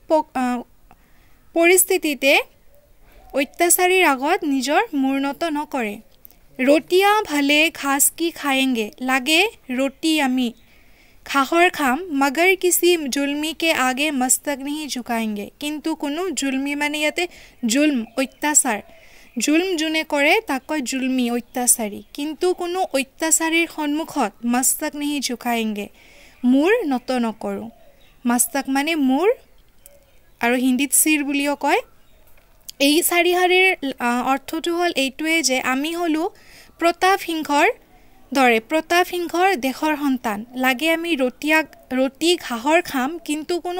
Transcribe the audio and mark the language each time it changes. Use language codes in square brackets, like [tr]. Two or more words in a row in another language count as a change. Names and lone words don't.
[as] পৰিস্থিতিতে অত্যাচাৰীৰ আগত নিজৰ মূৰ নত নকৰে [hi] रोटियां भले घास की खाएंगे [as] লাগে ৰুটি আমি ঘাহৰ খাম [hi] मगर किसी जुल्मी के आगे मस्तक नहीं झुकाएंगे [as] কিন্তু কোনো जुल्मी মানে ইয়াতে जुल्म অত্যাচাৰ जुल्म যোনে কৰে তাক কয় जुल्मी অত্যাচাৰী কিন্তু কোনো অত্যাচাৰীৰ সন্মুখত [hi] मस्तक नहीं झुकाएंगे [as] মূৰ নত নকৰো मस्तक মানে মূৰ আৰু হিন্দীত সিৰ বুলিও কয় এই চাৰিহাৰীৰ অৰ্থটো হল এইটোৱে যে আমি হলো প্ৰতাপ সিংহৰ দৰে প্ৰতাপ সিংহৰ দেশৰ সন্তান লাগে আমি ৰুটি ঘাহৰ খাম কিন্তু কোনো